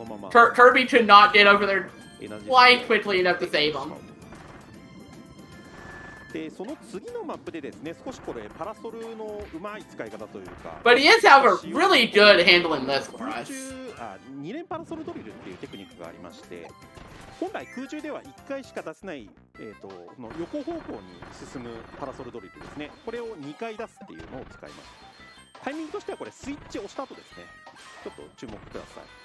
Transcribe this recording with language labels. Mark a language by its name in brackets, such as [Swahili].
[English] Kirby could not get over there quite quickly enough to save him. [Japanese] でその次のマップでですね、少しこれパラソルのうまい使い方というか。 [English] But he is, however, really good handling this for us. [Japanese] 2連パラソルドリルっていうテクニックがありまして、本来空中では1回しか出せない、この横方向に進むパラソルドリルですね。これを2回出すっていうのを使います。タイミングとしてはこれスイッチを押した後ですね。ちょっと注目ください。